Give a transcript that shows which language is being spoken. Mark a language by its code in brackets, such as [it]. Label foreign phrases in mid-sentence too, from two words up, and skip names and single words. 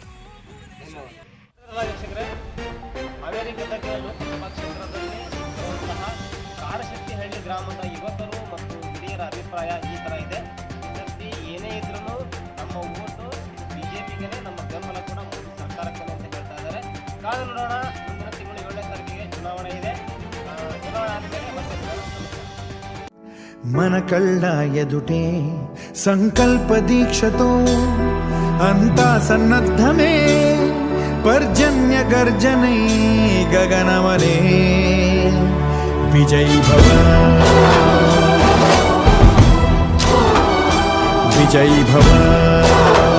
[kn] ವೀಕ್ಷಕರೇ, ಅಮೆರಿಕದ ಲೋಕಸಭಾ ಕ್ಷೇತ್ರದಲ್ಲಿ ಇರುವಂತಹ ಕಾಡಶೆಟ್ಟಿಹಳ್ಳಿ ಗ್ರಾಮದ ಯುವಕರು ಮತ್ತು ಹಿರಿಯರ ಅಭಿಪ್ರಾಯ ಈ ಥರ ಇದೆ. ಇದರಲ್ಲಿ ಏನೇ ಇದ್ರೂ ನಮ್ಮ ಓಟು BJPಗೆ, ನಮ್ಮ ಬೆಂಬಲ ಕೂಡ ಮೋದಿ ಸರ್ಕಾರಕ್ಕೆ ಅಂತ ಹೇಳ್ತಾ ಇದ್ದಾರೆ. ಕಾದು ನೋಡೋಣ. ಮುಂದಿನ ತಿಂಗಳು 7ನೇ ತಾರೀಕಿಗೆ ಚುನಾವಣೆ ಇದೆ. ಚುನಾವಣೆ ಆದಮೇಲೆ ಮತ್ತೆ [te] మన కళ్ళ ఎదుటే సంకల్ప దీక్షతో అంతా సన్నద్ధమే పర్జన్య గర్జనై గగనమనే విజయీ భవ విజయీ భవ.